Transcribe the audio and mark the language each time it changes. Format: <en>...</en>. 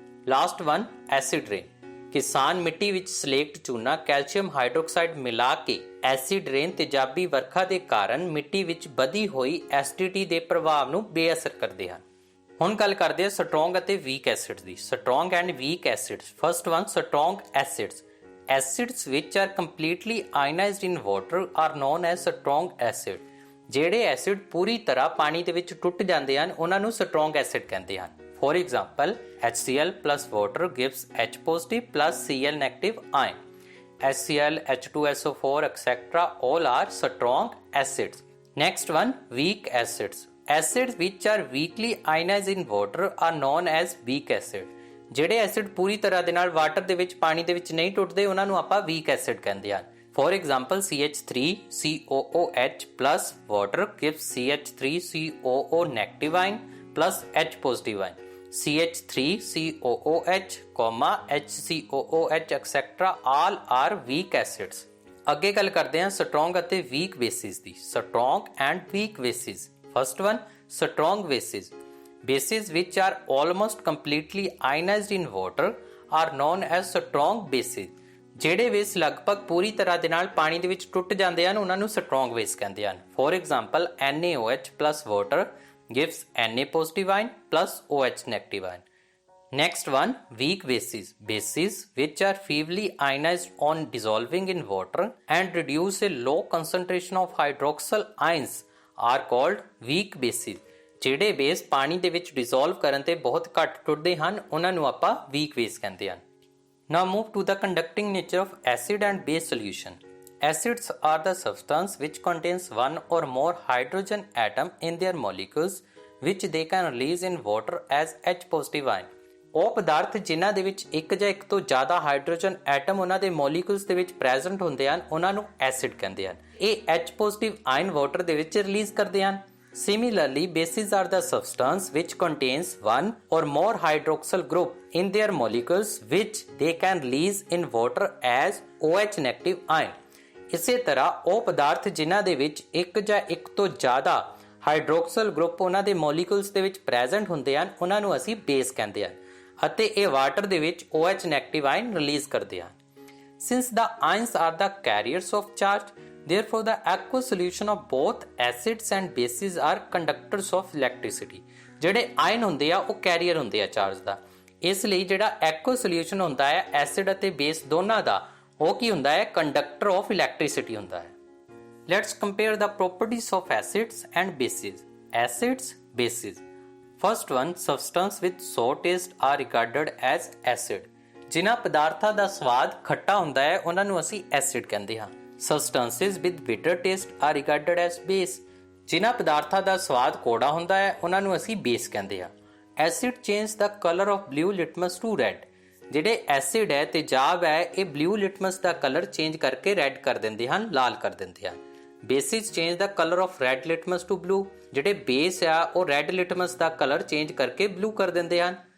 <en>Last one, acid rain.</en> <pa>ਕਿਸਾਨ ਮਿੱਟੀ ਵਿੱਚ ਸਲੇਕਟ ਚੂਨਾ, ਕੈਲਸ਼ੀਅਮ ਹਾਈਡਰੋਕਸਾਈਡ ਮਿਲਾ ਕੇ ਐਸਿਡ ਰੇਨ ਤੇਜ਼ਾਬੀ ਵਰਖਾ ਦੇ ਕਾਰਨ ਮਿੱਟੀ ਵਿੱਚ ਵਧੀ ਹੋਈ ਐਸਿਡਿਟੀ ਦੇ ਪ੍ਰਭਾਵ ਨੂੰ ਬੇਅਸਰ ਕਰਦੇ ਹਨ। ਹੁਣ ਗੱਲ ਕਰਦੇ ਹਾਂ ਸਟਰੋਂਗ ਅਤੇ week acids ਦੀ।</pa> <en>Strong and weak acids. First one, strong acids. Acids which are completely ionized in water are known as strong acid।</en> <pa>ਜਿਹੜੇ ਐਸਿਡ ਪੂਰੀ ਤਰ੍ਹਾਂ ਪਾਣੀ ਦੇ ਵਿੱਚ ਟੁੱਟ ਜਾਂਦੇ ਹਨ, ਉਹਨਾਂ ਨੂੰ ਸਟਰੋਂਗ ਐਸਿਡ ਕਹਿੰਦੇ ਹਨ।</pa> <en>For example, HCl plus water gives H positive plus Cl negative ion। HCl, H2SO4 etc. all are strong acids। Next one, weak acids। Acids which are weakly ionized in water are known as weak acid।</en> <pa>ਜਿਹੜੇ acid ਪੂਰੀ ਤਰ੍ਹਾਂ ਦੇ ਨਾਲ water ਦੇ ਵਿੱਚ, ਪਾਣੀ ਦੇ ਵਿੱਚ ਨਹੀਂ ਟੁੱਟਦੇ, ਉਹਨਾਂ ਨੂੰ ਆਪਾਂ ਵੀਕ ਐਸਿਡ ਕਹਿੰਦੇ ਹਨ।</pa> <en>For example CH3COOH plus water gives CH3COO negative ion plus H positive ion। CH3COOH, HCOOH etc. all are weak acids।</en> <pa>ਅੱਗੇ ਗੱਲ ਕਰਦੇ ਹਾਂ ਸਟਰੋਂਗ ਅਤੇ week basis ਦੀ।</pa> <en>Strong and weak bases. First one, strong bases. Bases which are almost completely ionized in water are known as strong bases।</en> <pa>ਜਿਹੜੇ base ਲਗਭਗ ਪੂਰੀ ਤਰ੍ਹਾਂ ਦੇ ਨਾਲ ਪਾਣੀ ਦੇ ਵਿੱਚ ਟੁੱਟ ਜਾਂਦੇ ਹਨ, ਉਹਨਾਂ ਨੂੰ ਸਟਰੋਂਗ ਬੇਸ ਕਹਿੰਦੇ ਹਨ।</pa> <en>For example NaOH plus water gives Na positive ion plus OH negative ion। Next one, weak bases. Bases which are feebly ionized on dissolving in water and reduce a low concentration of hydroxyl ions are called weak bases.</en> <pa>ਜਿਹੜੇ base ਪਾਣੀ ਦੇ ਵਿੱਚ dissolve ਕਰਨ ਤੇ ਬਹੁਤ ਘੱਟ ਟੁੱਟਦੇ ਹਨ ਉਹਨਾਂ ਨੂੰ ਆਪਾਂ ਵੀਕ ਬੇਸ ਕਹਿੰਦੇ ਹਨ।</pa> <en>Now move to the conducting nature of acid and base solution. Acids are the substance which contains one or more hydrogen atom in their molecules which they can release in water as H positive ion.</en> <pa>ਉਹ ਪਦਾਰਥ ਜਿਨ੍ਹਾਂ ਦੇ ਵਿੱਚ ਇੱਕ ਜਾਂ ਇੱਕ ਤੋਂ ਜ਼ਿਆਦਾ ਹਾਈਡਰੋਜਨ ਐਟਮ ਉਹਨਾਂ ਦੇ ਮੋਲੀਕੂਲਸ ਦੇ ਵਿੱਚ ਪ੍ਰੈਜ਼ੈਂਟ ਹੁੰਦੇ ਹਨ ਉਹਨਾਂ ਨੂੰ ਐਸਿਡ ਕਹਿੰਦੇ ਹਨ। ਇਹ H ਪੋਜ਼ਿਟਿਵ ਆਇਨ ਵਾਟਰ ਦੇ ਵਿੱਚ ਰਿਲੀਜ਼ ਕਰਦੇ ਹਨ।</pa> <en>Similarly, bases are the substance which contains one or more hydroxyl group in their molecules which they can release in water as OH negative ion.</en> <pa>ਇਸੇ ਤਰ੍ਹਾਂ ਉਹ ਪਦਾਰਥ ਜਿਨ੍ਹਾਂ ਦੇ ਵਿੱਚ ਇੱਕ ਜਾਂ ਇੱਕ ਤੋਂ ਜ਼ਿਆਦਾ ਹਾਈਡਰੋਕਸਲ ਗਰੁੱਪ ਉਹਨਾਂ ਦੇ ਮੋਲੀਕੂਲਸ ਦੇ ਵਿੱਚ ਪ੍ਰੈਜ਼ੈਂਟ ਹੁੰਦੇ ਹਨ ਉਹਨਾਂ ਨੂੰ ਅਸੀਂ ਬੇਸ ਕਹਿੰਦੇ ਹਨ ਅਤੇ ਇਹ ਵਾਟਰ ਦੇ ਵਿੱਚ OH ਨੈਗੇਟਿਵ ਆਇਨ ਰਿਲੀਜ਼ ਕਰਦੇ ਹਨ।</pa> <en>Since the ions are the carriers of charge, therefore the aqueous solution of both acids and bases are conductors of electricity.</en> <pa>ਜਿਹੜੇ ਆਇਨ ਹੁੰਦੇ ਆ ਉਹ ਕੈਰੀਅਰ ਹੁੰਦੇ ਆ ਚਾਰਜ ਦਾ। ਇਸ ਲਈ ਜਿਹੜਾ ਐਕੁਅਸ ਸੋਲਿਊਸ਼ਨ ਹੁੰਦਾ ਹੈ ਐਸਿਡ ਅਤੇ ਬੇਸ ਦੋਨਾਂ ਦਾ ਉਹ ਕੀ ਹੁੰਦਾ ਹੈ</pa> <en>conductor of electricity</en> <pa>ਹੁੰਦਾ ਹੈ।</pa> <en>Let's compare the properties of acids and bases. Acids, bases. First one, substance with sour taste are regarded as acid.</en> <pa>ਜਿਨ੍ਹਾਂ ਪਦਾਰਥਾਂ ਦਾ ਸਵਾਦ ਖੱਟਾ ਹੁੰਦਾ ਹੈ ਉਹਨਾਂ ਨੂੰ ਅਸੀਂ ਐਸਿਡ ਕਹਿੰਦੇ ਹਾਂ।</pa> <en>Substances with bitter taste are regarded as base.</en> <pa>ਜਿਨ੍ਹਾਂ ਪਦਾਰਥਾਂ ਦਾ ਸਵਾਦ ਕੌੜਾ ਹੁੰਦਾ ਹੈ ਉਹਨਾਂ ਨੂੰ ਅਸੀਂ ਬੇਸ ਕਹਿੰਦੇ ਹਾਂ।</pa> <en>Acid change the color of blue litmus to red.</en> <pa>ਜਿਹੜੇ ਐਸਿਡ ਹੈ ਤੇਜ਼ਾਬ ਹੈ ਇਹ ਬਲੂ ਲਿਟਮਸ ਦਾ ਕਲਰ ਚੇਂਜ ਕਰਕੇ ਰੈੱਡ ਕਰ ਦਿੰਦੇ ਹਨ, ਲਾਲ ਕਰ ਦਿੰਦੇ ਹਨ।</pa> <en>Bases change ਦਾ colour of red litmus to blue.</en> <pa>ਜਿਹੜੇ ਬੇਸ ਆ ਉਹ ਰੈੱਡ ਲਿਟਮਸ ਦਾ ਕਲਰ ਚੇਂਜ ਕਰਕੇ ਬਲੂ ਕਰ ਦਿੰਦੇ ਹਨ।</pa>